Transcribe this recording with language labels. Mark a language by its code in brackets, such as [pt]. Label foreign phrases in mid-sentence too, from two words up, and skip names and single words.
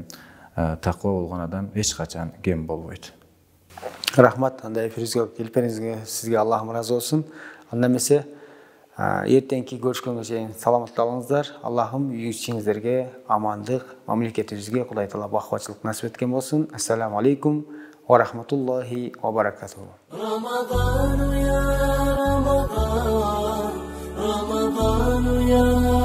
[ky] Такыба болгон адам эч качан кем болбойт. Рахмат, анда эфирибизге келипиңизге сизге Аллахым ыраазы болсун. Анда эмесе эртеңки көрүшкөнгө чейин саламатта болуңуздар. Аллахым үй ичиңиздерге амандык, мамлекетибизге Кудай Таала бакубатчылык насип эткен болсун. [ar] السلام عليكم ورحمة الله وبركاته. رمضان يا رمضان رمضان يا